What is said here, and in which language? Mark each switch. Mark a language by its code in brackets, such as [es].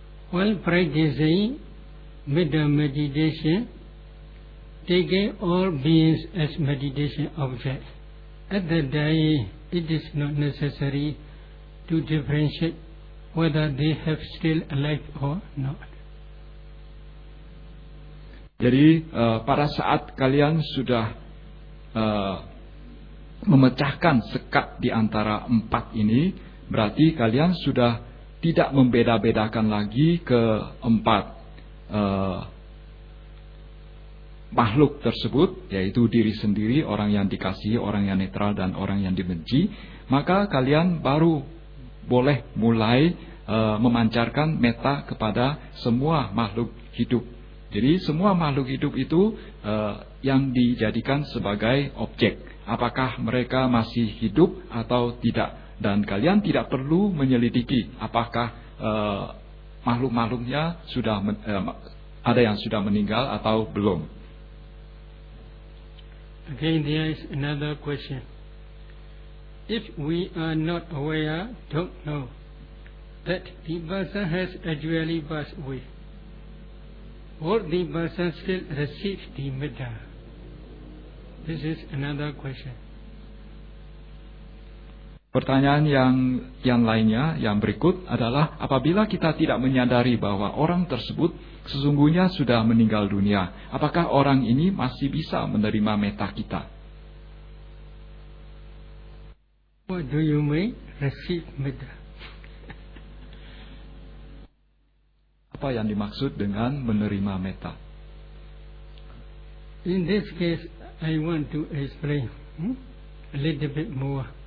[en] While practicing metta meditation, taking all beings as meditation object, at that time it is not necessary to differentiate whether they have still alive or not. [id] Jadi pada saat kalian sudah memecahkan sekat di antara empat ini, berarti kalian sudah tidak membeda-bedakan lagi ke empat makhluk tersebut, yaitu diri sendiri, orang yang dikasihi, orang yang netral, dan orang yang dibenci. Maka kalian baru boleh mulai memancarkan metta kepada semua makhluk hidup. Jadi semua makhluk hidup itu yang dijadikan sebagai objek, apakah mereka masih hidup atau tidak. Dan kalian tidak perlu menyelidiki apakah makhluk-makhluknya sudah ada yang sudah meninggal atau belum. [en] Again, there is another question. If we are not aware, don't know that the person has actually passed away, would the person still receive the metta? This is another question. [id] Pertanyaan yang lainnya, yang berikut adalah, apabila kita tidak menyadari bahwa orang tersebut sesungguhnya sudah meninggal dunia, apakah orang ini masih bisa menerima metta kita? [en] What do you mean, receive metta? [id] apa yang dimaksud dengan menerima metta. [en] In this case, I want to explain a little bit more.